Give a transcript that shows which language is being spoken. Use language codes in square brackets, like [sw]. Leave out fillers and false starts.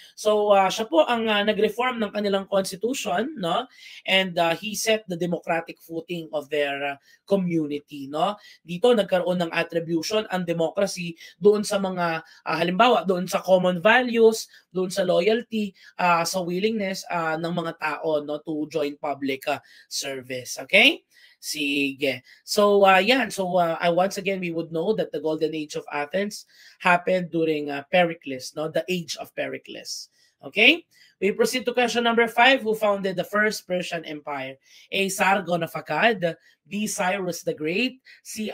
[tl] So siya po ang nag-reform ng kanilang constitution, no? [en] And he set the democratic footing of their community, no? [tl] Dito nagkaroon ng attribution ang democracy doon sa mga halimbawa doon sa common values, doon sa loyalty, sa willingness ng mga tao, no, [en] to join public service. [tl] Okay? Sige. So yan. [en] So once again we would know that the golden age of Athens happened during Pericles, no? The age of Pericles. Okay? We proceed to question number 5. Who founded the first Persian Empire? A. Sargon of Akkad, B. Cyrus the Great, C.